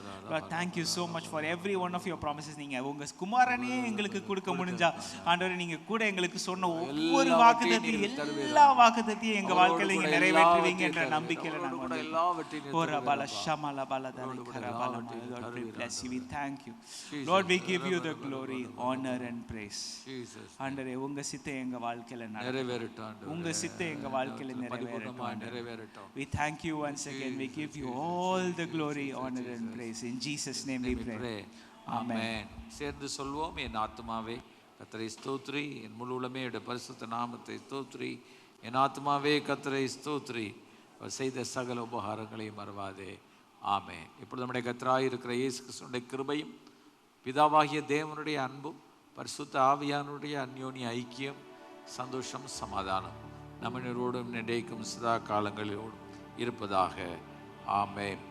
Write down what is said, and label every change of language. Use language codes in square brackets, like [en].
[en] Lord, thank you so much for every one of your promises. [ta] நீங்க உங்க குமாரனையே எங்களுக்கு கொடுக்க முடிஞ்சா ஆண்டவரே, நீங்க கூட எங்களுக்கு சொன்ன ஒவ்வொரு வாக்குத்தத்தையும், எல்லா வாக்குத்தத்தையும் எங்க வாழ்க்கையில நீங்க நிறைவேற்றுவீங்க என்ற நம்பிக்கையில நாங்க வந்து ஒரு பலஷமல பலதரி கரபலம. [en] Lord, we bless you, we thank you Lord, we give you the glory, honor and praise. [ta] ஆண்டவரே, உங்க சித்தம் எங்க வாழ்க்கையில நிறைவேறட்டும், உங்க சித்தம் எங்க வாழ்க்கையில நிறைவேறட்டும். [en] We thank you once again, we give you all the glory, honor and praise. In Jesus name we pray. Amen. [ta] சேர்ந்து சொல்வோம், என் ஆத்துமாவே கர்த்தரை ஸ்தோத்திரி, என் முழு உள்ளமே அவருடைய பரிசுத்த நாமத்தை ஸ்தோத்திரி. என் ஆத்துமாவே கர்த்தரை ஸ்தோத்திரி, அவர் செய்த சகல உபகாரங்களையும் மறவாதே. ஆமென். இப்பொழுது நம்முடைய கர்த்தராய் இருக்கிற இயேசு கிறிஸ்துவினுடைய கிருபையும், பிதாவாகிய தேவனுடைய அன்பும், பரிசுத்த ஆவியானுடைய அந்யோன்ய ஐக்கியம், சந்தோஷம், சமாதானம் நம்மளோடும் நினைக்கும் சதா காலங்களிலோடும் இருப்பதாக. ஆமென்.